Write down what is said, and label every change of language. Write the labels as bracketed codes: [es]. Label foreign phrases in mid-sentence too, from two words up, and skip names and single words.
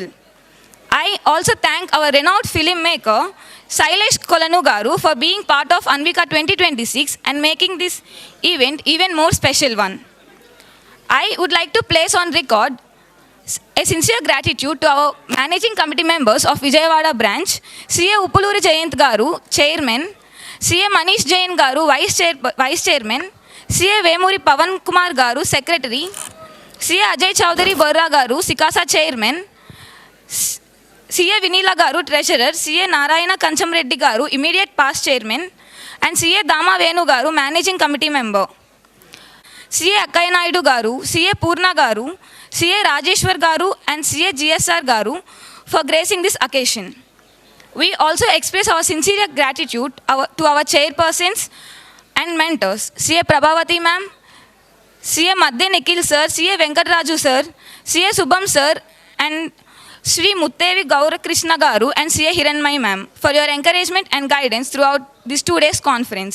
[en] I also thank our renowned filmmaker, Sailesh Kolanu Garu, for being part of Anvika 2026 and making this event even more special one. I would like to place on record a sincere gratitude to our managing committee members of Vijayawada branch, CA Uppuluri Jayant Garu, Chairman, CA Manish Jain Garu, Vice Chairman, CA Vemuri Pavan Kumar Garu, Secretary, CA Ajay Chowdhury Borra Garu, Sikasa Chairman, CA Vinila Garu, Treasurer, CA Narayana Kanchamreddy Garu, Immediate Past Chairman, and CA Dama Venu Garu, Managing Committee Member. CA Akkaya Naidu Garu, CA Purna Garu, CA Rajeshwar Garu, and CA GSR Garu for gracing this occasion. We also express our sincere gratitude to our chairpersons and mentors, CA Prabhavati Ma'am, CA Madde Nikhil Sir, CA Venkatraju Sir, CA Subham Sir, and Shri Muttevi Gaurakrishna Garu and CA Hiranmai Ma'am for your encouragement and guidance throughout this 2 days conference.